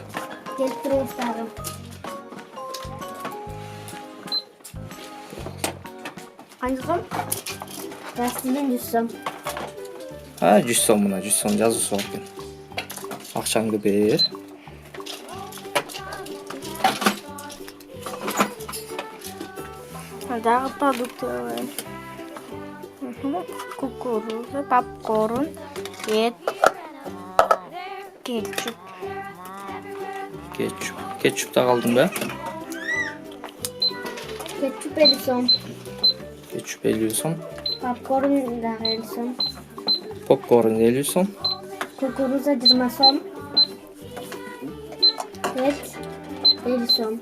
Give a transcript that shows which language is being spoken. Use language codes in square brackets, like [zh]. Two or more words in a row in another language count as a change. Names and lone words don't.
[ky] Келип туруңуз дагы. Канча сом? Пластилин 100 сом. 100 сом мына, 100 сом жазуусу бар экен. Акчаңды бер. Дагы продукты. Кукуруза, попкорн, ет, кетчуп. Кетчуп да калдыңбы? Кетчуп 50 сом. Кетчуп 50 сом. Попкорн дагы 50 сом. Попкорн 50 сом. Кукуруза 20 сом. Ет 50 сом.